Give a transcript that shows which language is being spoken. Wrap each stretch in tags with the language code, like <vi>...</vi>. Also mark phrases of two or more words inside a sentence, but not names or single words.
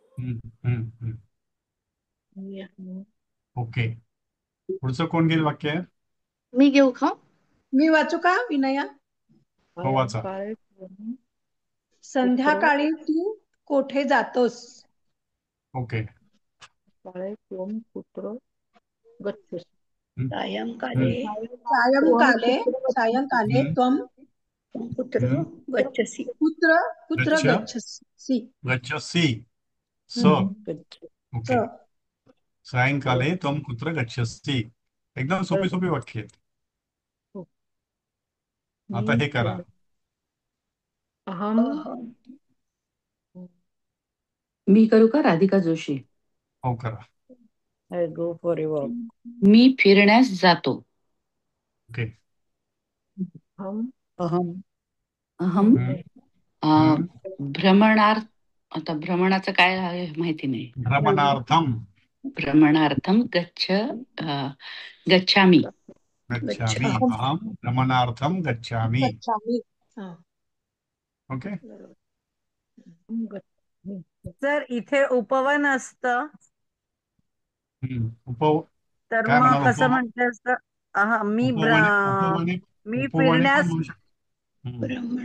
<mr>ओके, पुढचं कोण घेईल वाक्य? मी घेऊ का? मी वाचू का, विनया? हो वाचा. संध्याकाळी तू कोठे जातोस? ओके.</mr> <sa>सायंकाले हम्म, त्वम हम्म. कुत्र गच्छ गच्छसि. गच्छसि. स, ओके. सायंकाले त्वं कुत्र गच्छसि.</sa> <mr>एकदम सोपी सोपी वाक्य आहेत. आता हे करा. मी करू का? राधिका जोशी. हो करा. मी फिरण्यास जातो. ओके.</mr> <sa>अहम. हम्म, हम्म.</sa> <mr>भ्रमणार्थ, आता भ्रमणाचं काय आहे माहिती नाही.</mr> <sa>भ्रमणार्थम. भ्रमणार्थम गच्छामि. गच्छामि. अहम भ्रमणार्थम गच्छामि.</sa> <mr>ओके. जर इथे उपवन असतं तर काय मग म्हणाल? कसं म्हटलं असतं?</mr> <sa>उपवने</sa> <mr>मी उपवने पण फिरण्यास म्हणू शकतो.</mr>